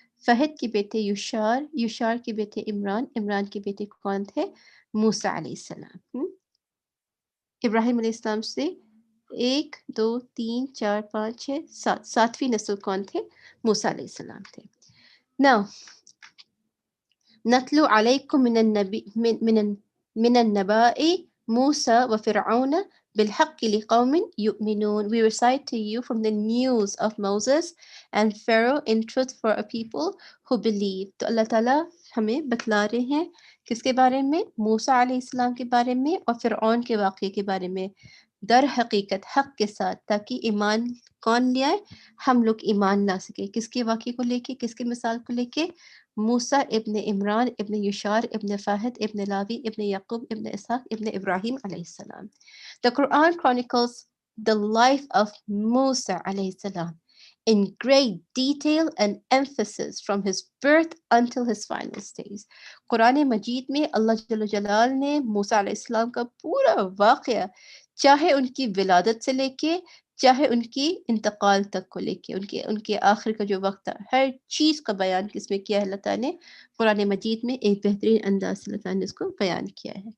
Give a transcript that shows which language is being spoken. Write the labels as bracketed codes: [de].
[ur] فہد کے بیٹے یشار. یشار کے بیٹے عمران. عمران کے بیٹے کون تھے؟ موسیٰ علیہ السلام. ابراہیم علیہ السلام سے 1 2 3 4 5 6 7 ساتویں نسل کون تھے؟ موسیٰ علیہ السلام تھے. [en] Now [ar] نتلو علیکم من النباء موسیٰ وفرعون بالحق لقوم یؤمنون. [en] We recite to you from the news of Moses and Pharaoh in truth for a people who believe. [ur] تو اللہ تعالیٰ ہمیں بتلا رہے ہیں کس کے بارے میں؟ موسیٰ علیہ السلام کے بارے میں اور فرعون کے واقعے کے بارے میں، در حقیقت حق کے ساتھ، تاکہ ایمان کون لے آئے؟ ہم لوگ ایمان لا سکے. کس کے واقعے کو لے کے؟ کس کے مثال کو لے کے؟ موسیٰ ابن عمران ابن یشار ابن فاحد ابن لاوی ابن یعقوب ابن اسحاق ابن Ibrahim alayhi salam. [en] The Quran chronicles the life of Musa alayhi salam in great detail and emphasis from his birth until his final stage. [ur] قرآن مجید میں اللہ جل جلال نے موسیٰ علیہ السلام کا پورا واقعہ، چاہے ان کی ولادت سے لے کے چاہے ان کی انتقال تک کو لے کے ان کے آخر کا جو وقت تھا، ہر چیز کا بیان کس میں کیا ہے؟ اللہ تعالیٰ نے قرآن مجید میں ایک بہترین انداز سے اللہ تعالیٰ نے اس کو بیان کیا ہے.